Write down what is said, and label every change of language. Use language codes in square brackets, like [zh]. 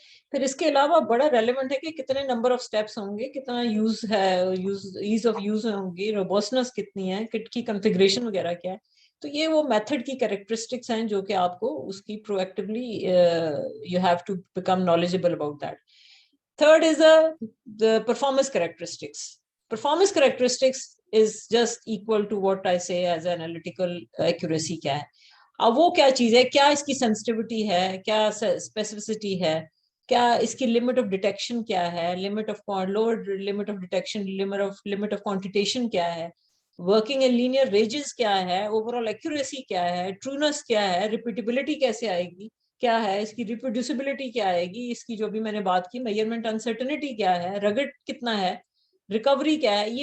[ur] پھر اس کے علاوہ بڑا ریلیونٹ ہے کہ کتنے نمبر آف سٹیپس ہوں گے, کتنا یوز ہے, ایز آف یوز ہوں گی, روبسٹنس کتنی ہے, کٹ کی کنفیگریشن وغیرہ کیا ہے. تو یہ وہ میتھڈ کی کریکٹرسٹکس ہیں جو کہ آپ کو اس کی proactively [en] You have to become knowledgeable about that. Third is the performance characteristics. Performance characteristics is just equal to what I say as analytical accuracy [ur] کیا ہے. اب وہ کیا چیز ہے, کیا اس کی سینسٹیوٹی ہے, کیا اسپیسیفسٹی ہے, کیا اس کی لمٹ آف ڈیٹیکشن کیا ہے, limit of lower limit of detection, limit of کوانٹیٹیشن کیا ہے, ورکنگ ان لینئر رینجز کیا ہے, اوور آل ایکوریسی کیا ہے, ٹرونس کیا ہے, ریپیٹیبلٹی کیسے آئے گی, کیا ہے اس کی ریپروڈیوسیبلٹی کیا آئے گی, اس کی جو بھی میں نے بات کی میجرمنٹ انسرٹنٹی کیا ہے, رگڈ کتنا ہے, ریکوری کیا ہے.